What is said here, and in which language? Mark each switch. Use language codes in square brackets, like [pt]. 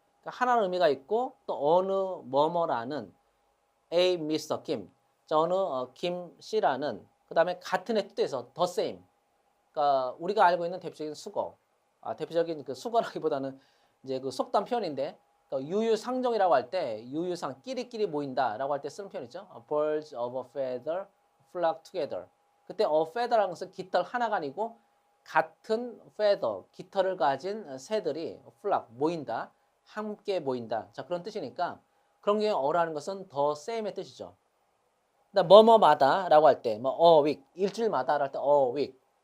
[ko] 그러니까 하나는 의미가 있고 또 어느 뭐뭐라는 A Mr. 김, 자 어느 김 씨라는 그 다음에 같은 의 뜻에서 the same. 그러니까 우리가 알고 있는 대표적인 수거, 대표적인 그 수거라기보다는 이제 그 속담 표현인데 그러니까 유유상종이라고 할 때 유유상 끼리끼리 모인다라고 할 때 쓰는 표현이죠. [en] Birds of a feather flock together. [ko] 그때 a feather라는 것은 깃털 하나가 아니고 같은 feather, 깃털을 가진 새들이 flock 모인다, 함께 모인다. 자 그런 뜻이니까 그런 경우에 어라는 것은 the same의 뜻이죠. 뭐뭐마다라고 할 때, 뭐 a week 일주일마다라고 할 때 a week.